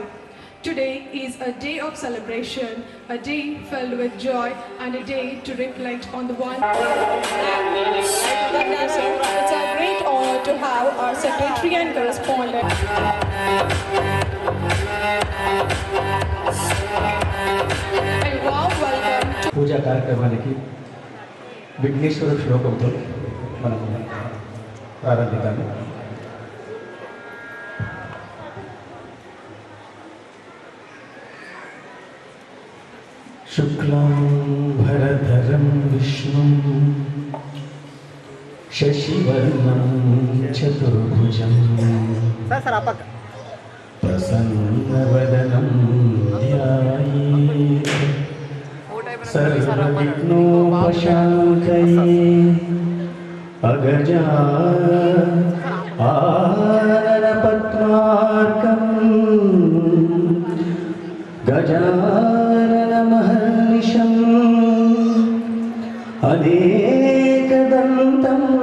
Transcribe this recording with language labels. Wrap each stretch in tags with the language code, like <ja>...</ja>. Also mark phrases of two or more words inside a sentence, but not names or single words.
<en>Today is a day of celebration, a day filled with joy and a day to reflect on the one. It's a great honor to have our secretary and correspondent. A warm welcome to</en> <te>పూజా కార్యక్రమానికి విఘ్నేశ్వర శ్లోకంతో మనం ప్రారంభిద్దాము.</te> <sa>शुक्लां भरधरं विष्णुं शशिवर्णं चतुर्भुजं प्रसन्नवदनं ध्यायेत् सर्वविघ्नोपशान्तये अगजा आननपद्मार्कम् गजाननमहर्निशम् अनेकदन्तं</sa>